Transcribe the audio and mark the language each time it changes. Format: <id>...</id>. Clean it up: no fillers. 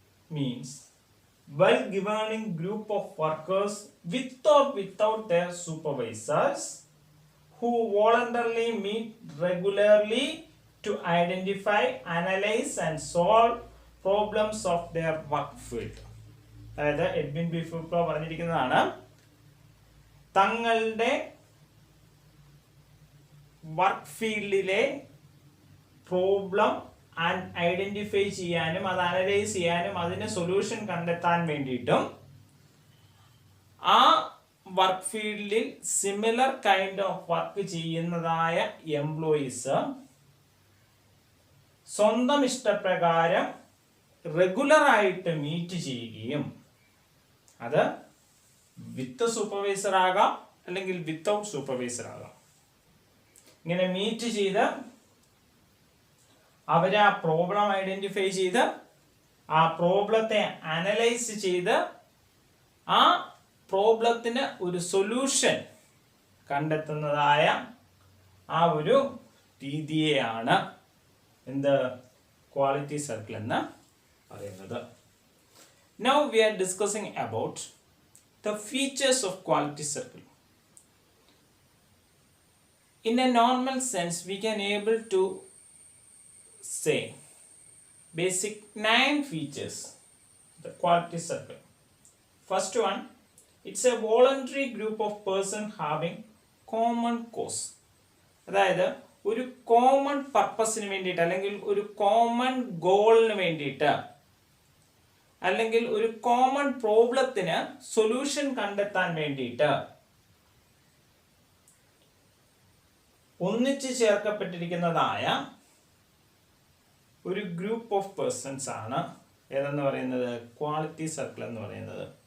<en>means well-governing group of workers with or without their supervisors who voluntarily meet regularly to identify, analyze and solve problems of their work field.</en> <ml>അതായത് Edwin B ഫ്യൂക്ലോ പറഞ്ഞിരിക്കുന്നതാണ്, തങ്ങളുടെ work ഫീൽഡിലെ problem identify ചെയ്യാനും അത് analyse ചെയ്യാനും അതിന് solution കണ്ടെത്താൻ വേണ്ടിയിട്ടും ആ വർക്ക് ഫീൽഡിൽ similar kind of work ചെയ്യുന്നതായ employees സ്വന്തം ഇഷ്ടപ്രകാരം റെഗുലർ ആയിട്ട് മീറ്റ് ചെയ്യുകയും അത് വിത്ത് സൂപ്പർവൈസർ ആകാം അല്ലെങ്കിൽ വിത്തൗട്ട് സൂപ്പർവൈസർ ആകാം. ഇങ്ങനെ മീറ്റ് ചെയ്ത് അവര് ആ പ്രോബ്ലം ഐഡന്റിഫൈ ചെയ്ത് ആ പ്രോബ്ലത്തെ അനലൈസ് ചെയ്ത് ആ പ്രോബ്ലത്തിന് ഒരു സൊല്യൂഷൻ കണ്ടെത്തുന്നതായ ആ ഒരു രീതിയെയാണ് എന്ത് ക്വാളിറ്റി സർക്കിൾ എന്ന് പറയുന്നത്.</ml> <en>Now we are discussing about the features of quality circle. In a normal sense, we can able to say basic 9 features the quality circle. First one, it's a voluntary group of persons having common cause.</en> <ml>അതായത് ഒരു common പർപ്പസിന് വേണ്ടിയിട്ട് അല്ലെങ്കിൽ ഒരു common ഗോളിന് വേണ്ടിയിട്ട് അല്ലെങ്കിൽ ഒരു കോമൺ പ്രോബ്ലത്തിന് സൊല്യൂഷൻ കണ്ടെത്താൻ വേണ്ടിയിട്ട് ഒന്നിച്ചു ചേർക്കപ്പെട്ടിരിക്കുന്നതായ ഒരു ഗ്രൂപ്പ് ഓഫ് പേഴ്സൺസ് ആണ് ഏതെന്ന് പറയുന്നത് ക്വാളിറ്റി സർക്കിൾ എന്ന് പറയുന്നത്.</ml>